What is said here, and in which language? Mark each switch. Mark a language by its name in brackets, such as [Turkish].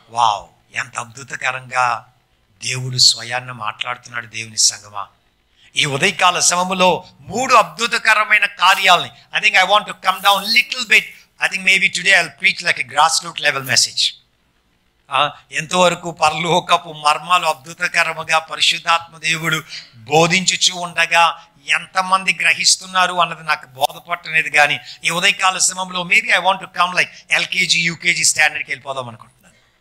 [Telugu] Wow, ఎంత అద్భుతకరంగా దేవుడు స్వయాన్ని మాట్లాడుతున్నాడు. దేవుని సంగమా, ఈ ఉదయకాల సమయంలో 3 అద్భుతకరమైన కార్యాలని [English] I think I want to come down little bit. I think maybe today I'll preach like a grassroots level message. [Telugu] ఎంతవరకు పరలోకపు మర్మాలు అద్భుతకరముగా పరిశుద్ధాత్మ దేవుడు బోధించుచూ ఉండగా ఎంతమంది గ్రహిస్తున్నారు అన్నది నాకు బోధపట్టలేదు. కానీ ఈ ఉదయకాల సమయంలో [English] maybe I want to come like [Telugu] LKG UKG స్టాండర్డ్కి వెళ్ళిపోదాం అనుకుంటున్నాను.